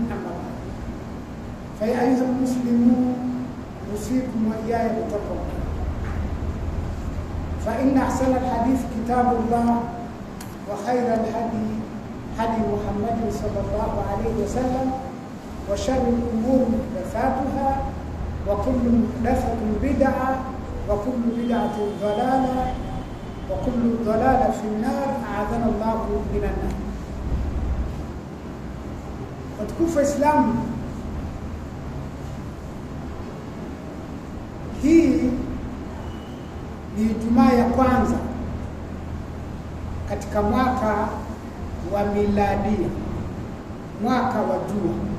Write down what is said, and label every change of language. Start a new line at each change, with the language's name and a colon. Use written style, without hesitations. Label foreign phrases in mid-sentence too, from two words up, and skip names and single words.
Arabic: أما بعد، فيا أيها المسلمون أوصيكم وإياي بتقوى الله، فإن أحسن الحديث كتاب الله، وخير الهدي هدي محمد صلى الله عليه وسلم، وشر الأمور محدثاتها، وكل محدثة بدعة، وكل بدعة ضلالة، وكل ضلالة في النار. أعاذنا الله من النار.
Swahili: Watukufu Islamu, hii ni Ijumaa ya kwanza katika mwaka wa miladia, mwaka wa jua.